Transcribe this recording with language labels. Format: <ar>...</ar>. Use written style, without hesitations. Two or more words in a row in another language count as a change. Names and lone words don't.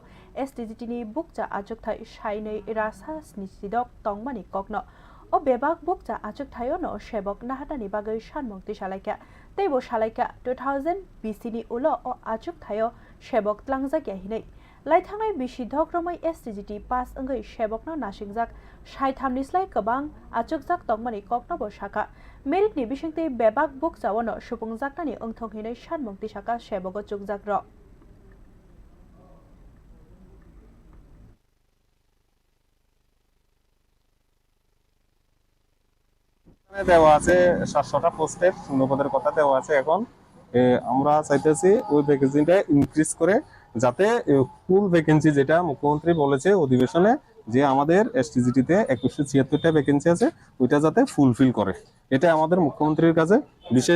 <trp>SDGT ni bukja achuk thai sainai rasas ni jidok tongmani kokno o bebak bukja achuk thayo no shebok nahatani bagai shanmukti shalaika teibo shalaika 2000 BC ni ulo o achuk thayo shebok tlangjak hinai laithangai bisi dhokromai SDGT pass angai shebok na nasingjak saithamni slai kabang achukjak tongmani kokno bo shaka merit ni bisingte bebak bukja wono supungjaknani ongthok hinai shanmukti shaka shebogo chukjak ro</trp> <bn>দেওয়া আছে 700টা পোস্টে শূন্যপদের কথা দেওয়া আছে। এখন আমরা চাইতেছি ওই ভ্যাকেন্সিটা ইনক্রিজ করে যাতে ফুল ভ্যাকেন্সি যেটা মুখ্যমন্ত্রী বলেছে অধিবেশনে যে আমাদের এসটিজিটিতে 2176টা ভ্যাকেন্সি আছে ওইটা যাতে ফুলফিল করে, এটা আমাদের মুখ্যমন্ত্রীর কাছে বিশেষ</bn>